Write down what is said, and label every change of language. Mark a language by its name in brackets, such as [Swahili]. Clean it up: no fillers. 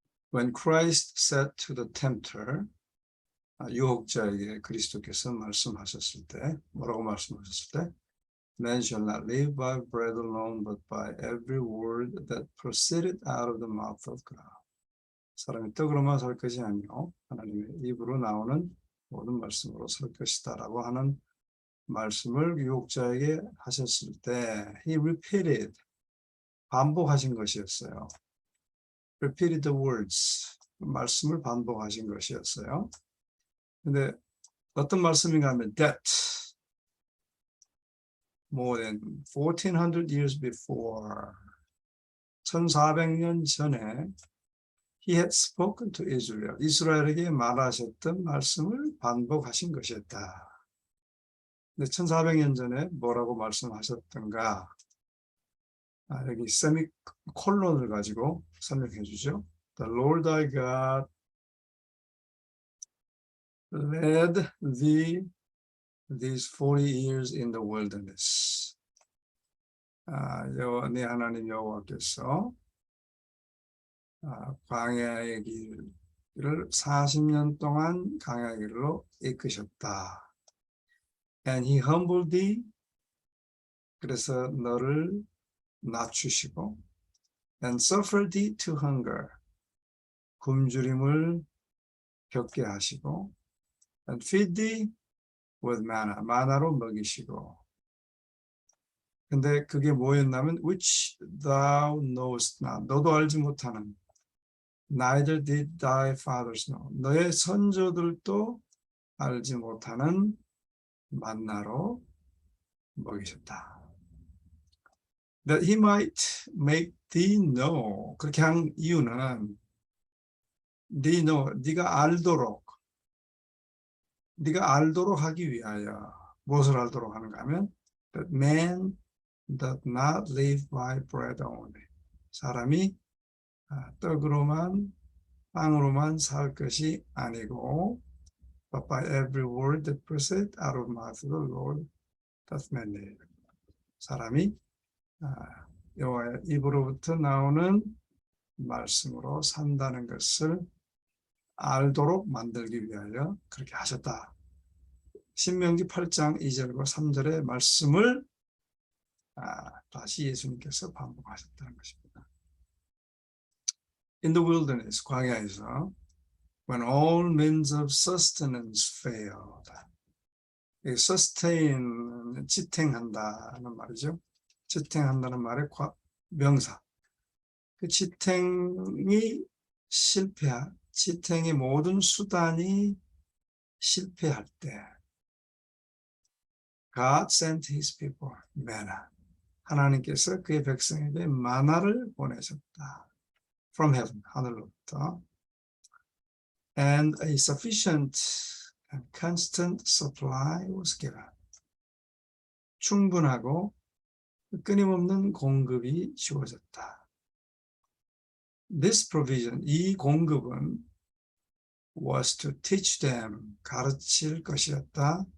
[English] When Christ said to the tempter, [Korean] 유혹자에게 그리스도께서 말씀하셨을 때, 뭐라고 말씀하셨을 때? [English] Man shall not live by bread alone, but by every word that proceeded out of the mouth of God. [Korean] 사람이 떡으로만 살 것이 아니요 하나님의 입으로 나오는 모든 말씀으로 살 것이다라고 하는 말씀을 유혹자에게 하셨을 때 [English] he repeated, [Korean] 반복하신 것이었어요. [English] repeated the words, [Korean] 말씀을 반복하신 것이었어요. 근데 어떤 말씀인가 하면 [English] that more than 1400 years before, [Korean] 1400년 전에 [English] he had spoken to Israel, [Korean] 이스라엘에게 말하셨던 말씀을 반복하신 것이었다. 근데 1400년 전에 뭐라고 말씀하셨던가? 여기 세미콜론을 가지고 설명해 주죠. [English] The Lord thy God led thee these 40 years in the wilderness. [Korean] 네 하나님 여호와께서 광야의 길을 40년 동안 광야의 길로 이끄셨다. [English] And he humbled thee, [Korean] 그래서 너를 낮추시고, [English] and suffered thee to hunger, [Korean] 굶주림을 겪게 하시고, [English] and feed thee with manna, [Korean] 마나로 먹이시고. 근데 그게 뭐였냐면 [English] which thou knowest not, [Korean] 너도 알지 못하는, [English] neither did thy fathers know, [Korean] 너의 선조들도 알지 못하는 만나로 먹이셨다. [English] That he might make thee know, [Korean] 그렇게 한 이유는 [English] thee know, [Korean] 네가 알도록 하기 위하여. 무엇을 알도록 하는가 하면 [English] that man does not live by bread only, [Korean] 사람이 빵으로만 살 것이 아니고 [English] but by every word that proceeds out of the mouth of the Lord doth man live. [Korean] 사람이 여호와의 입으로부터 나오는 말씀으로 산다는 것을 알도록 만들기 위하여 그렇게 하셨다. 신명기 8장 2절과 3절의 말씀을 다시 예수님께서 반복하셨다는 것입니다. [English] In the wilderness, [Korean] 광야에서 [English] when all means of sustenance failed. [Korean] sustain, 지탱한다는 말이죠. 지탱한다는 말의 명사. 그 지탱의 모든 수단이 실패할 때 [English] God sent his people manna. [Korean] 하나님께서 그의 백성에게 마나를 보내셨다. [English] From heaven, [Korean] 하늘로부터. [English] And a sufficient and constant supply was given. [Korean] 충분하고 끊임없는 공급이 주어졌다. [English] This provision, [Korean] 이 공급은 [English] was to teach them, [Korean] 가르칠 것이었다.